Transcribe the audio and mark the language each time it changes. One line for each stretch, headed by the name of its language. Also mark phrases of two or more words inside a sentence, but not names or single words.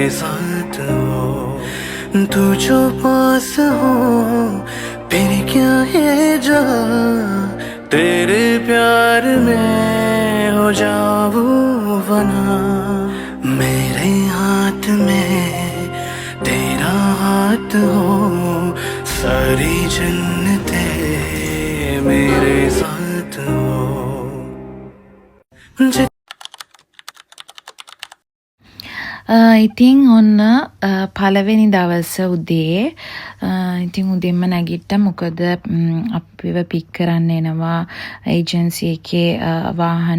Hindi: साथ हो तू जो पास हो फिर क्या है जहाँ तेरे प्यार में हो जाऊं वना मेरे हाथ में तेरा हाथ हो सारी जन्नतें मेरे साथ हो.
Sinhala: ඉතින් ඔන්න පළවෙනි දවස උදේ ඉතින් උදේම නැගිට්ටා. මොකද අපිව පික් කරන්න එනවා ඒජන්සි එකේ වාහන.